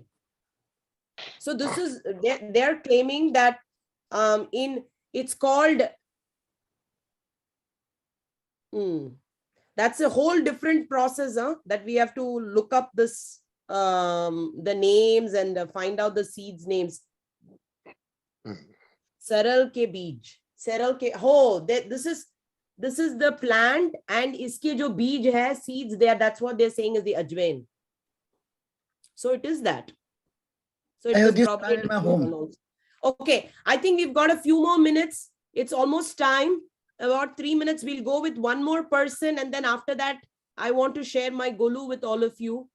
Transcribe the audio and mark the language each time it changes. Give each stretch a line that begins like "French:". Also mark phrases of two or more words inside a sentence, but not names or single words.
English: So this is they're claiming that it's called that's a whole different process, that we have to look up this the names and find out the seeds names.
Hindi: सरल के बीज। सरल के
English: this is the plant, and
Hindi: इसके जो बीज है,
English: seeds there, that's what they're saying is the ajwain. So it is that. So it I have was this probably plant in my home. announced. Okay, I think we've got a few more minutes. It's almost time. About 3 minutes. We'll go with one more person, and then after that, I want to share my golu with all of you.